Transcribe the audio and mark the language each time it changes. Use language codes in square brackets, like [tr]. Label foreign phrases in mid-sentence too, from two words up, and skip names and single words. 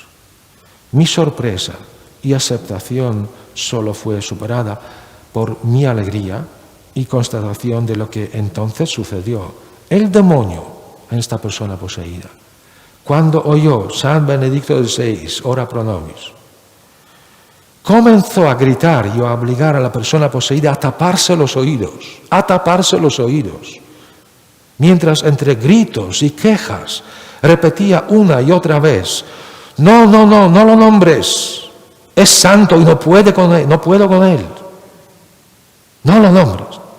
[es] Mi sorpresa y aceptación solo fue superada por mi alegría y constatación de lo que entonces sucedió. El demonio en esta persona poseída, cuando oyó San Benedicto XVI, [la] ora pro nobis, [es] comenzó a gritar y a obligar a la persona poseída a taparse los oídos, mientras entre gritos y quejas repetía una y otra vez, no lo nombres, es santo y no puedo con él, no lo nombres.